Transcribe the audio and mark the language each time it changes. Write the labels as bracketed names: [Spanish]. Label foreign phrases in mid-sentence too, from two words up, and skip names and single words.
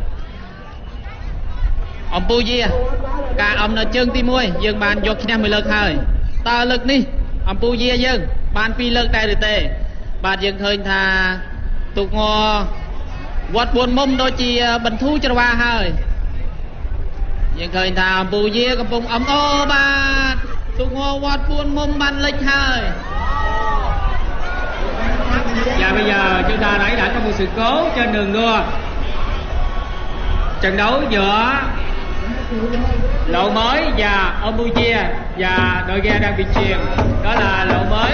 [Khmer] អំពូយាការអំនៅជើងទី 1 យើងបានយកឈ្នះមួយលើកហើយ តើលើកនេះអំពូយាយើងបានពីរលើកដែរឬទេ បាទយើងឃើញថាទូកងវត្ត4មុំដូចជាបន្ធូរច្រវាហើយ យើងឃើញថាអំពូយាកំពុងអំអូបាទទូកងវត្ត4មុំបានលិចហើយ [Vietnamese] Và bây giờ chúng ta thấy đã có một sự cố trên đường đua. Trận đấu giữa Lộ Mới và Campuchia và đội ghe đang bị chìm, đó là Lộ Mới.